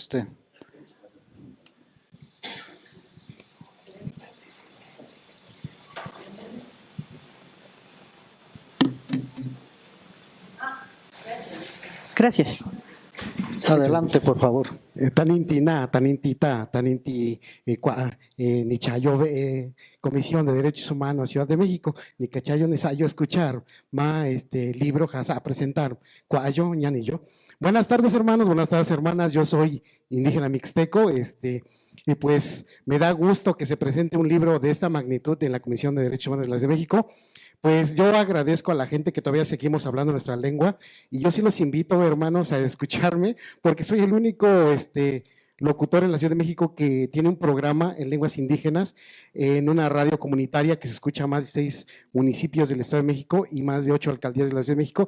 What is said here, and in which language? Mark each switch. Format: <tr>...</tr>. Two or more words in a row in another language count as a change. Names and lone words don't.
<es>Gracias. Adelante, por favor.</es> <mix>Taninti ni chayo Comisión de Derechos Humanos Ciudad de México, ni cachayo ni sayo escuchar ma libro jasa</mix> <es>a presentar</es> <mix>cuayo ñani yo.</mix> <es>Buenas tardes, hermanos, buenas tardes, hermanas. Yo soy indígena mixteco, y pues me da gusto que se presente un libro de esta magnitud en la Comisión de Derechos Humanos de la Ciudad de México. Pues yo agradezco a la gente que todavía seguimos hablando nuestra lengua, y yo sí los invito, hermanos, a escucharme, porque soy el único locutor en la Ciudad de México que tiene un programa en lenguas indígenas en una radio comunitaria que se escucha a más de 6 municipios del Estado de México y más de 8 alcaldías de la Ciudad de México.</es>